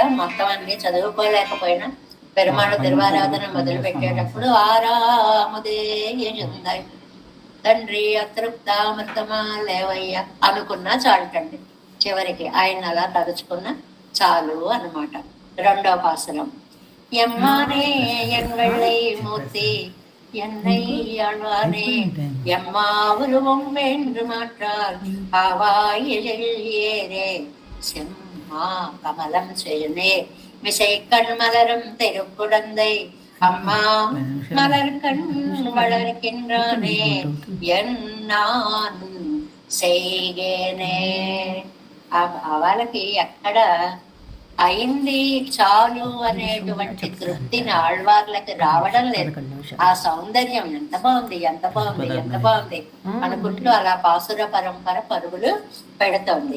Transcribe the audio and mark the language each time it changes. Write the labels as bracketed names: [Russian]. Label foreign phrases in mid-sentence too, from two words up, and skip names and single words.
[Telugu] మొత్తం అన్ని చదువుకోలేకపోయినా పెరుమాళ తిరువారాధన మొదలు పెట్టేటప్పుడు [Tamil] ஆராமுதே எழுந்தாயி [Telugu] తండ్రి అతృప్తామృతమా లేవయ్య అనుకున్నా చాలుటండి. చివరికి ఆయన అలా తలుచుకున్నా చాలు అన్నమాట. రెండో పాసురం. [Tamil] எம்மானே என் வெள்ளை மூர்த்தி என்னை ஆழ்வானே எம்மா உருவம் என்று மாற்றால் ஆவாயிலே செம்மா கமலம் செய்யுனே மிசை கண் மலரும் திருக்குடந்தை அம்மா மலர் கண் வளர்க்கின்றானே என் நான் செய்గేనే. [Telugu] ఆ భావాలకి ఎక్కడ అయింది చాలు అనేటువంటి తృప్తిని ఆళ్వార్లకి రావడం లేదు. ఆ సౌందర్యం ఎంత బాగుంది, ఎంత బాగుంది, ఎంత బాగుంది అనుకుంటూ అలా పాసుర పరంపర పరుగులు పెడుతోంది.